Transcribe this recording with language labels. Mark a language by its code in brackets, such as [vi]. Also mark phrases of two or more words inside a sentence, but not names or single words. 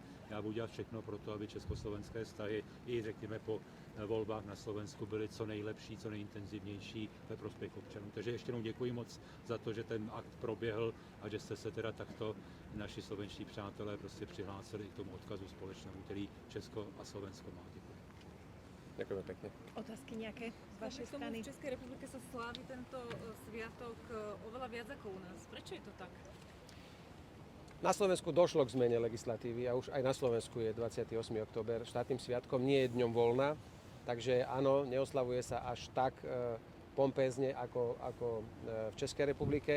[cs] Já budu dělat všechno pro to, aby československé vztahy i řekněme po volbách na Slovensku byly co nejlepší, co nejintenzivnější ve prospěch občanů. Takže ještě jednou děkuji moc za to, že ten akt proběhl a že jste se teda takto naši slovenští přátelé prostě přihlásili k tomu odkazu společnému, který Česko a Slovensko má. Děkuji. [sk] Ďakujem pekne. Otázky nejaké z vašej strany? V Českej republike sa slávi tento sviatok oveľa viac ako u nás. Prečo je to tak? Na Slovensku došlo k zmene legislatívy a už aj na Slovensku je 28. október štátnym sviatkom, nie je dňom voľna, takže áno, neoslavuje sa až tak pompézne ako v Českej republike.